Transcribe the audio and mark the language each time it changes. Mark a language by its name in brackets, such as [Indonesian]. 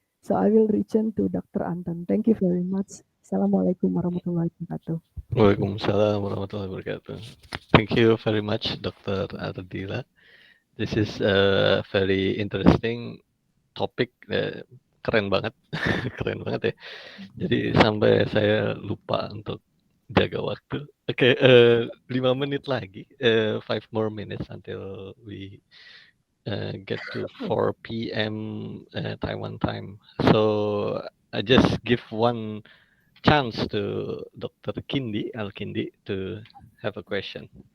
[English] So I will return to Dr. Anton. Thank you very much. Assalamualaikum warahmatullahi wabarakatuh. Waalaikumsalam warahmatullahi wabarakatuh. Thank you very much, Dr. Ardila. This is a very interesting topic. [Indonesian] Keren banget, keren banget ya. Jadi sampai saya lupa untuk jaga waktu. Oke, 5 menit lagi, [English] 5 more minutes until we get to 4 p.m. Taiwan time. So I just give one chance to Dr. Al-Kindi to have a question.